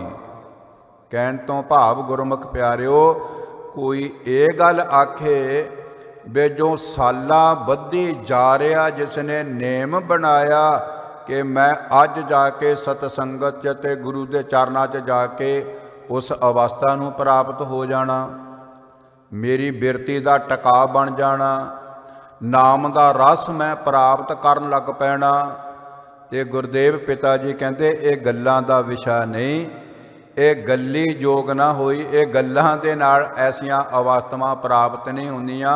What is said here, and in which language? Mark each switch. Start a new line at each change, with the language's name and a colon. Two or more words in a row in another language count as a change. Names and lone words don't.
Punjabi: ਕਹਿਣ ਤੋਂ ਭਾਵ ਗੁਰਮੁਖ ਪਿਆਰਿਓ, ਕੋਈ ਇਹ ਗੱਲ ਆਖੇ ਵੇ ਜੋ ਸਾਲਾ ਬੱਧੀ ਜਾ ਰਿਹਾ, ਜਿਸ ਨੇ ਨੇਮ ਬਣਾਇਆ ਕਿ ਮੈਂ ਅੱਜ ਜਾ ਕੇ ਸਤ ਸੰਗਤ 'ਚ ਤੇ ਗੁਰੂ ਦੇ ਚਰਨਾਂ 'ਚ ਜਾ ਕੇ ਉਸ ਅਵਸਥਾ ਨੂੰ ਪ੍ਰਾਪਤ ਹੋ ਜਾਣਾ, ਮੇਰੀ ਬਿਰਤੀ ਦਾ ਟਕਾ ਬਣ ਜਾਣਾ, ਨਾਮ ਦਾ ਰਸ ਮੈਂ ਪ੍ਰਾਪਤ ਕਰਨ ਲੱਗ ਪੈਣਾ। ਤੇ ਗੁਰਦੇਵ ਪਿਤਾ ਜੀ ਕਹਤੇ ਯੇ ਗੱਲਾਂ ਦਾ ਵਿਸ਼ਾ ਨਹੀਂ, ਯੇ ਗੱਲੀ ਜੋਗ ਨਾ ਹੋਈ, ਯੇ ਗੱਲਾਂ ਦੇ ਨਾਲ ਐਸੀਆਂ ਅਵਸਥਾਵਾਂ ਪ੍ਰਾਪਤ ਨਹੀਂ ਹੁੰਦੀਆਂ।